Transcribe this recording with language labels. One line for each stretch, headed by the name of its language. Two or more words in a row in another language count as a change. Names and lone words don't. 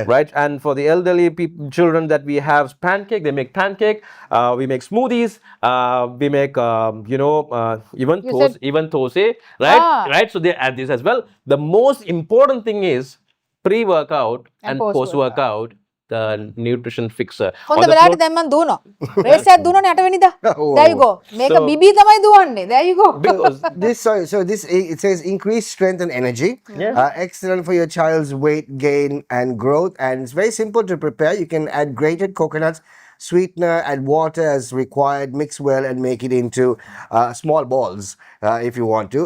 English: Right, and for the elderly children that we have pancake, they make pancake. We make smoothies. We make even thosai. Right, Ah. right. So they add this as well. The most important thing is pre-workout And and post-workout. post-workout. The nutrition fixer.
Sinhala: හොඳ
English: On the
Sinhala: වෙලාවට
English: float-
Sinhala: දැන් මම දුවනවා. රේස් එකක් දුවනෝනේ 8 වෙනිදා.
English: Oh. There you go.
Sinhala: මේක
English: So-
Sinhala: බිබී තමයි දුවන්නේ.
English: There you go. because This so this it says increase strength and energy. Yeah. Excellent for your child's weight gain and growth, and it's very simple to prepare. You can add grated coconuts, sweetener, add water as required, mix well, and make it into small balls if you want to.